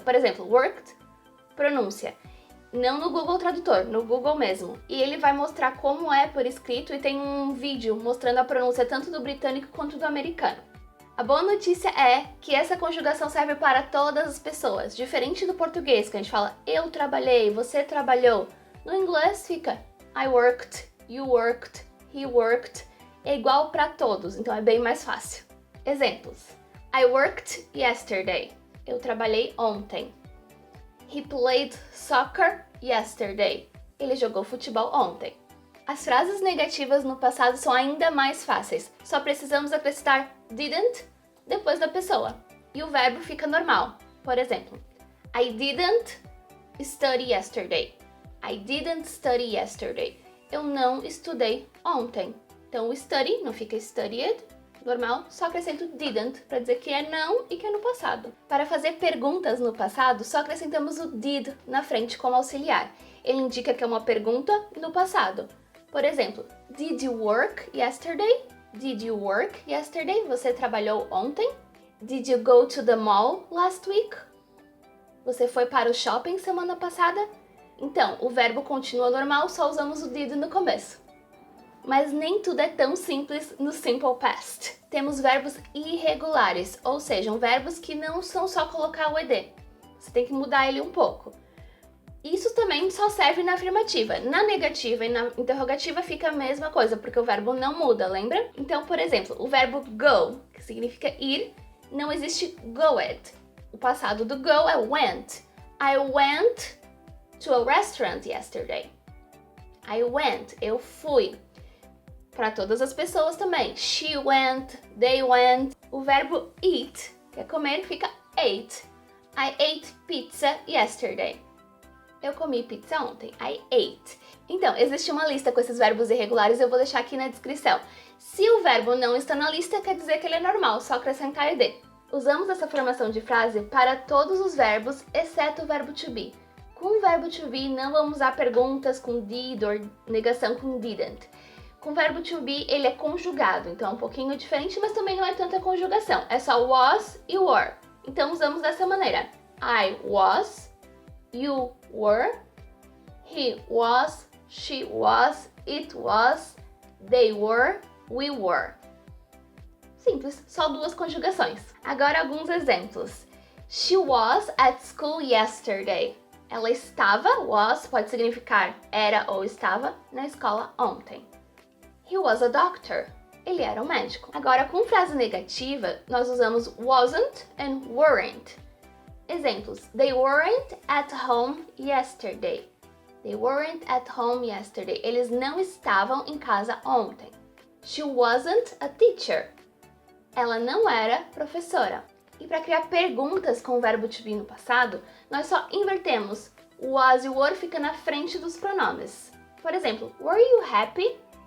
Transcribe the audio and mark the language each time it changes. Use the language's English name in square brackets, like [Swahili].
[Portuguese] Por exemplo, worked, pronúncia. Não no Google Tradutor, no Google mesmo. E ele vai mostrar como é por escrito e tem um vídeo mostrando a pronúncia tanto do britânico quanto do americano. A boa notícia é que essa conjugação serve para todas as pessoas, diferente do português, que a gente fala eu trabalhei, você trabalhou. No inglês fica [English] I worked, you worked, he worked. [Portuguese] É igual para todos, então é bem mais fácil. Exemplos. [English] I worked yesterday. [Portuguese] Eu trabalhei ontem. [English] He played soccer yesterday. [Portuguese] Ele jogou futebol ontem. As frases negativas no passado são ainda mais fáceis. Só precisamos acrescentar didn't depois da pessoa. E o verbo fica normal. [English] Por exemplo, I didn't study yesterday. I didn't study yesterday. [Portuguese] Eu não estudei ontem. Então o study não fica studied, normal, só acrescento didn't para dizer que é não e que é no passado. Para fazer perguntas no passado, só acrescentamos o did na frente como auxiliar. Ele indica que é uma pergunta no passado. [English] Por exemplo, did you work yesterday? Did you work yesterday? [Portuguese] Você trabalhou ontem? [English] Did you go to the mall last week? [Portuguese] Você foi para o shopping semana passada? Então, o verbo continua normal, só usamos o did no começo. Mas nem tudo é tão simples no Simple Past. Temos verbos irregulares, ou seja, verbos que não são só colocar o ed. Você tem que mudar ele um pouco. Isso também só serve na afirmativa. Na negativa e na interrogativa fica a mesma coisa, porque o verbo não muda, lembra? Então, por exemplo, o verbo go, que significa ir, não existe goed. O passado do go é went. [English] I went to a restaurant yesterday. I went, [Portuguese] eu fui. Para todas as pessoas também. [English] She went, they went. [Portuguese] O verbo eat, que é comer, fica ate. [English] I ate pizza yesterday. [Portuguese] Eu comi pizza ontem. [English] I ate. [Portuguese] Então, existe uma lista com esses verbos irregulares, eu vou deixar aqui na descrição. Se o verbo não está na lista, quer dizer que ele é normal, só acrescentar ed. Usamos essa formação de frase para todos os verbos, exceto o verbo to be. Com o verbo to be, não vamos usar perguntas com did ou negação com didn't. Com o verbo to be, ele é conjugado, então é um pouquinho diferente, mas também não é tanta conjugação. É só was e were. Então usamos dessa maneira. [English] I was, you were, he was, she was, it was, they were, we were. [Portuguese] Simples, só 2 conjugações. Agora alguns exemplos. [English] She was at school yesterday. [Portuguese] Ela estava, was pode significar era ou estava, na escola ontem. [English] He was a doctor. [Portuguese] Ele era um médico. Agora, com frase negativa, nós usamos wasn't and weren't. Exemplos. [English] They weren't at home yesterday. They weren't at home yesterday. [Portuguese] Eles não estavam em casa ontem. [English] She wasn't a teacher. [Portuguese] Ela não era professora. E para criar perguntas com o verbo to be no passado, nós só invertemos. O was e o were fica na frente dos pronomes. Por exemplo, [English] were you happy?